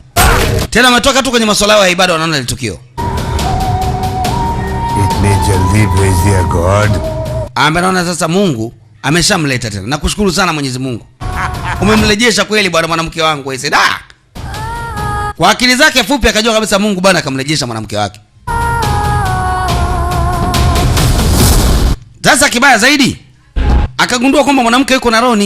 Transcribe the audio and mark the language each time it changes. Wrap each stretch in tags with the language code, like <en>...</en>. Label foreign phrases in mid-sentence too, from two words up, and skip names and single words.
<sw>Tena ametoka tu kwenye masuala ya ibada, wanaona ile tukio.</sw> <hi>इतनी जल्दी भेज दिया गॉड</hi> <sw>Naona sasa Mungu ameshamleta tena. Nakushukuru sana Mwenyezi Mungu. Umemrejesha kweli bwana mwanamke wangu wewe. Da. Kwa akili zake fupi akajua kabisa Mungu bwana akamrejesha mwanamke wake. Sasa kibaya zaidi akagundua kwamba mwanamke yuko na Roni.</sw>